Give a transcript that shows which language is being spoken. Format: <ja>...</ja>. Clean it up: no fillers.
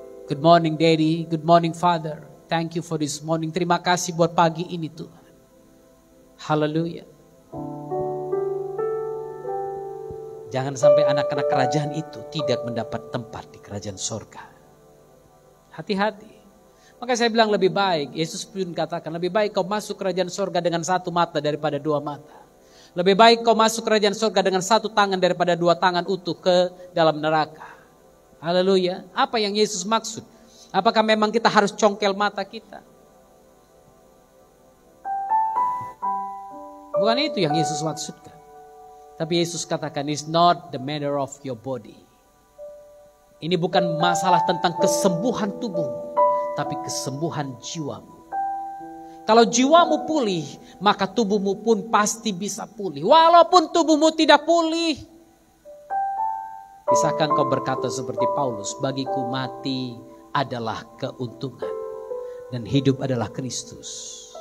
<en>Good morning Daddy, good morning Father. Thank you for this morning.</en> <id>Terima kasih buat pagi ini Tuhan. Haleluya. Jangan sampai anak-anak kerajaan itu tidak mendapat tempat di kerajaan sorga. Hati-hati. Maka saya bilang lebih baik, Yesus pun katakan lebih baik kau masuk kerajaan sorga dengan satu mata daripada dua mata. Lebih baik kau masuk kerajaan sorga dengan satu tangan daripada dua tangan utuh ke dalam neraka. Haleluya. Apa yang Yesus maksud? Apakah memang kita harus congkel mata kita? Bukan itu yang Yesus maksudkan. Tapi Yesus katakan,</id> <en>it's not the matter of your body.</en> <id>Ini bukan masalah tentang kesembuhan tubuhmu, tapi kesembuhan jiwamu. Kalau jiwamu pulih, maka tubuhmu pun pasti bisa pulih. Walaupun tubuhmu tidak pulih. Bisakah engkau berkata seperti Paulus, bagiku mati adalah keuntungan dan hidup adalah Kristus.</id>